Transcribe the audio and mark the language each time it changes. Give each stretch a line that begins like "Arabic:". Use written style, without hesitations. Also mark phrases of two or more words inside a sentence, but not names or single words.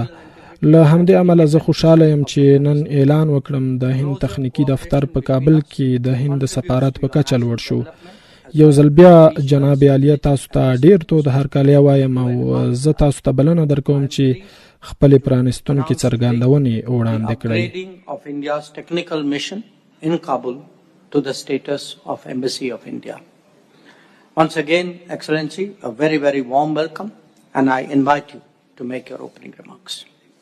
Pashto: له همدې امله زه خوشاله یم چې نن اعلان وکړم د هند تخنیکي دفتر په کابل کې د هند سفارت په کچه لوړ شو. یو ځل بیا جناب علیا، تاسو ته ډیر تود هرکلی وایم او زه تاسو ته بلنه درکوم چې خپلې پرانیستونکې څرګندونې وړاندې کړئ.
English: To the status of Embassy of India. Once again, Excellency, a very, very warm welcome, and I invite you to make your opening remarks.